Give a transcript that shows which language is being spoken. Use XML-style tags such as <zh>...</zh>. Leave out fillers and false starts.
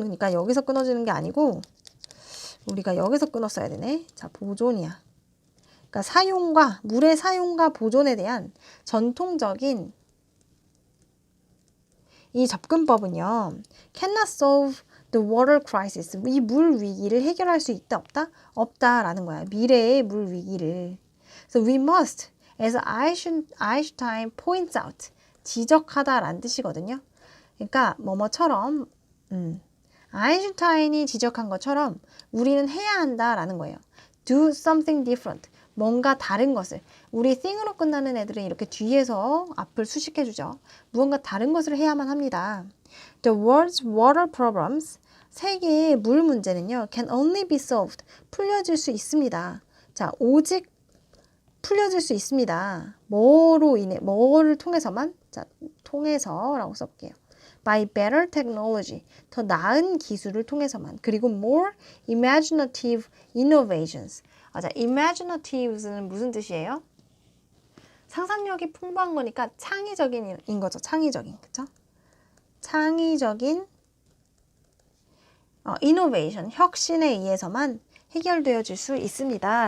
<ko>그러니까 여기서 끊어지는 게 아니고 우리가 여기서 끊었어야 되네. 자, 보존이야. 그러니까 사용과 물의 사용과 보존에 대한 전통적인 이 접근법은요,</ko> <en>cannot solve the water crisis.</en> <ko>이 물 위기를 해결할 수 있다, 없다? 없다라는 거야. 미래의 물 위기를.</ko> <en>So we must, as Einstein points out,</en> <ko>지적하다라는 뜻이거든요. 그러니까 뭐뭐처럼 아인슈타인이 지적한 것처럼 우리는 해야 한다라는 거예요.</ko> <en>Do something different.</en> <ko>뭔가 다른 것을. 우리 thing으로 끝나는 애들은 이렇게 뒤에서 앞을 수식해주죠. 무언가 다른 것을 해야만 합니다.</ko> <en>The world's water problems,</en> <ko>세계의 물 문제는요,</ko> <en>can only be solved,</en> <ko>풀려질 수 있습니다. 자, 오직 풀려질 수 있습니다. 뭐를 통해서만? 자, 통해서라고 써볼게요.</ko> <en>By better technology,</en> <ko>더 나은 기술을 통해서만.</ko> <en>그리고 more imaginative innovations.</en> <ko>자, imaginative는 무슨 뜻이에요? 상상력이 풍부한 거니까 창의적인인 거죠. 창의적인, 그쵸? 창의적인 innovation, 혁신에 의해서만 해결되어질 수 있습니다.</ko>